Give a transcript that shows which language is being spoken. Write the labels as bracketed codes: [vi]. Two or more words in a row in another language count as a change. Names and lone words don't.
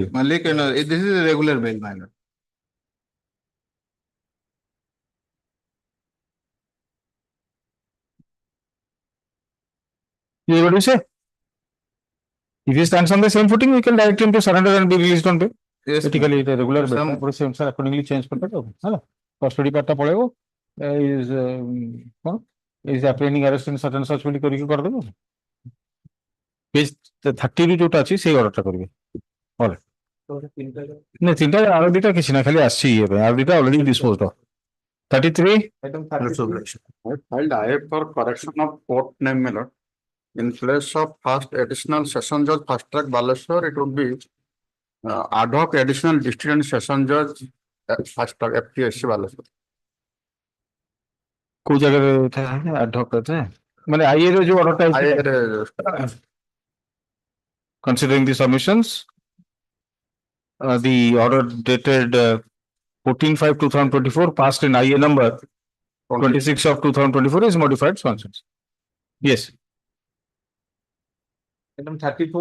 [en] Malik and this is a regular bail, my lord. you what do you say if he stands on the same footing we can direct him to surrender and be released on bail Yes, basically it is regular bail Some- [or] ତାପରେ ସେ ଅନୁସାରେ [en] accordingly change [or] କରିଦେବେ ହେଲା [en] custody part [or] ଟା ପଳେଇବ is କଣ [en] is apprehending arrest and such and such [or] ବୋଲି କରିକି କରିଦେବ page 30 ରୁ ଯୋଉଟା ଅଛି ସେଇ ଅର୍ଡରଟା କରିବେ ନା ତିନିଟା ଆଉ ଦିଟା କିଛି ନା ଖାଲି ଆସିଛି ଇଏ ପାଇଁ ଆଉ ଦିଟା [en] already disposed of [or] 33 [en] Item 32. I filed IF for correction of court name, my lord. In place of first additional session judge, fast track Baleshwar, it would be ad hoc additional district and session judge, fast track FTSC Baleshwar. [or] କୋଉ ଜାଗାରେ ଥାଏ ଆଡ୍ ଥାଏ ମାନେ ଆଇଏ ର ଯୋଉ ଅର୍ଡରଟା [en] considering the submissions the order dated 14/5/2024 passed in IA number 26 of 2024 is modified sanctions yes Item 34.